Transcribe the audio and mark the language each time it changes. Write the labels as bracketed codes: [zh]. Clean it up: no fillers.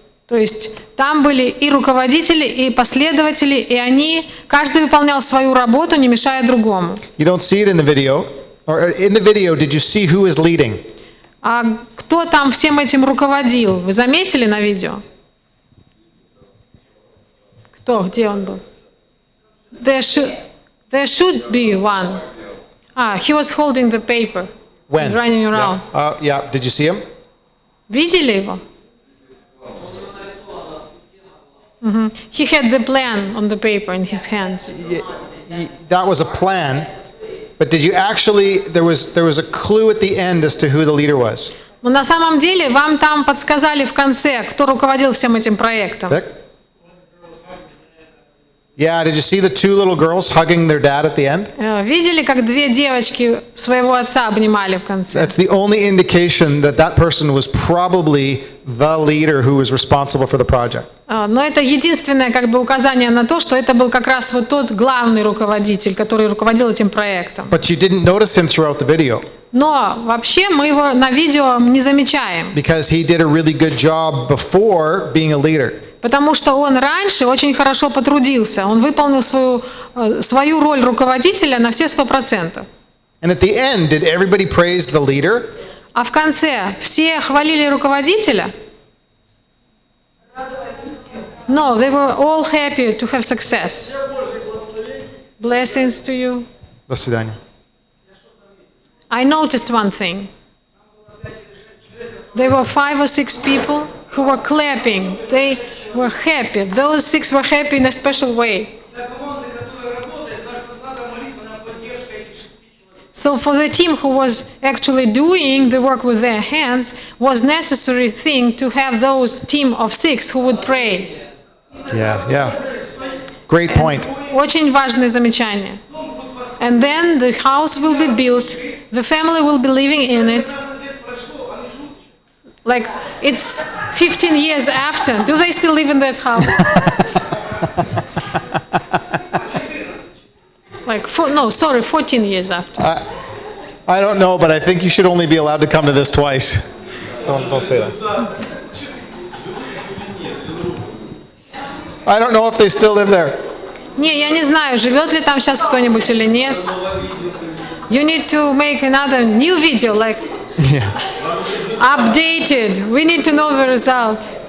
[ru] То есть там были и руководители, и последователи, и они, каждый выполнял свою работу, не мешая другому. [en] You don't see it in the video. Or in the video, did you see who is leading? [ru] А кто там всем этим руководил? Вы заметили на видео? Кто? Где он был? [en] There should be one. He was holding the paper. When? Running around. Yeah. Did you see him? [ru] Видели его? [en] He had the plan on the paper in his hands. That was a plan. But did you actually? There was a clue at the end as to who the leader was. [ru] Но на самом деле вам там подсказали в конце, кто руководил всем этим проектом. [en] Vic? Yeah. Did you see the 2 little girls hugging their dad at the end? [ru] Видели, как 2 девочки своего отца обнимали в конце? [en] That's the only indication that that person was probably the leader who was responsible for the project. [ru] Но это единственное как бы указание на то, что это был как раз вот тот главный руководитель, который руководил этим проектом. [en] But you didn't notice him throughout the video [ru] Но вообще мы его на видео не замечаем, [en] because he did a really good job before being a leader. [ru] потому что он раньше очень хорошо потрудился, он выполнил свою роль руководителя на все 100%. [en] And at the end, did everybody praise the leader? [ru] А в конце все хвалили руководителя? [en] No, they were all happy to have success. Blessings to you. [ru] До свидания. [en] I noticed one thing. There were 5 or 6 people who were clapping. They were happy. Those 6 were happy in a special way. [ru] Для команды, которая работает, кажется, надо молитвенная поддержка этих 6 человек. [en] So for the team who was actually doing the work with their hands, was necessary thing to have those team of 6 who would pray. Yeah. Great point. [ru] Очень важное замечание. [en] And then the house will be built. The family will be living in it. Like it's 15 years after. Do they still live in that house? Like 14 years after. I don't know, but I think you should only be allowed to come to this twice. Don't say that. I don't know if they still live there. [ru] Не, я не знаю, живет ли там сейчас кто-нибудь или нет. [en] You need to make another new video, like Yeah. updated. We need to know the result.